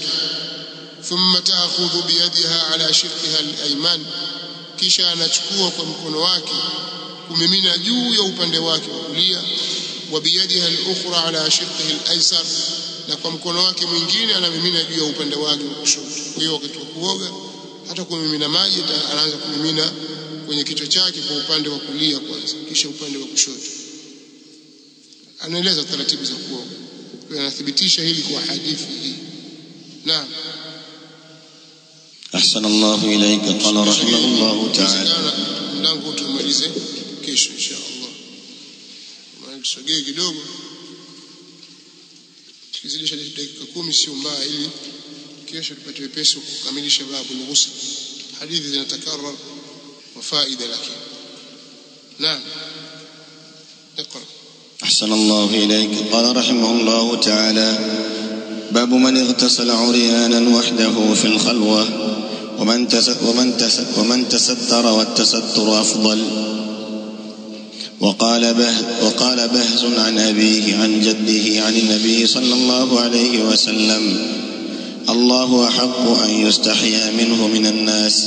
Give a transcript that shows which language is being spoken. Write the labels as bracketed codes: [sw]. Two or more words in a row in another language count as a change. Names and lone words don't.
[ar] ثم تأخذ بيدها على شقها الأيمن, [sw] kisha anachukua kwa mkono wake kumimina juu ya upande wake wa kulia, [ar] وبيدها الأخرى على شقه الأيسر, [sw] na kwa mkono wake mwingine anamimina juu ya upande wake wa kushoto. Kwa hiyo wakati wa kuoga hata kumimina maji anaanza kumimina kwenye kichwa chake kwa upande wa kulia kwanza, kisha upande wa kushoto. Anaeleza taratibu za kuoga, kwa anathibitisha hili kwa hadithi hii. Naam. [ar] أحسن الله إليك. قال رحمه الله تعالى [sw] mlango tumalize kesho [ar] إن شاء الله. [sw] Tusogee kidogo, tukizidisha dakika 10 sio mbaya, ili kesho tupate wepesi kukamilisha [ar] باب الغسل. [sw] Hadithi zinatakarrar wa faida lakini. Naam. [ar] اقرأ. أحسن الله إليك. قال رحمه الله تعالى باب من اغتسل عريانا وحده في الخلوة ومن تستر والتستر أفضل. وقال بهز عن أبيه عن جده عن النبي صلى الله عليه وسلم الله أحق أن يستحيا منه من الناس.